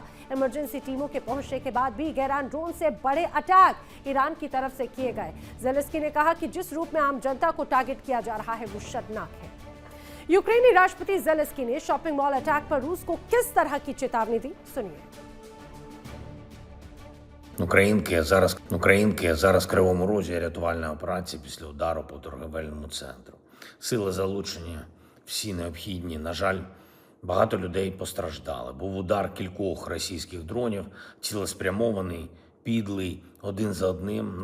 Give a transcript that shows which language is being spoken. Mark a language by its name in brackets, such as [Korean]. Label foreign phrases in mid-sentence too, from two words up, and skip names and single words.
[Hindi] इमरजेंसी टीमों के पहुंचने के बाद भी गैरान ड्रोन से बड़े अटैक ईरान की तरफ से किए गए। ज़ेलेंस्की ने कहा कि जिस रूप में आम जनता को टारगेट किया जा रहा है वो शर्मनाक है। यूक्रेनी राष्ट्रपति ज़ेलेंस्की ने [English] shopping mall attack [Hindi] पर रूस को किस तरह की चेतावनी दी, सुनिए। [Ukrainian] Українки зараз в Кривому Розі рятувальна операція після удару по торговельному центру. Сили залучені всі необхідні. На жаль, багато людей постраждали. Був удар кількох російських дронів, цілеспрямований, підлий, один за одним.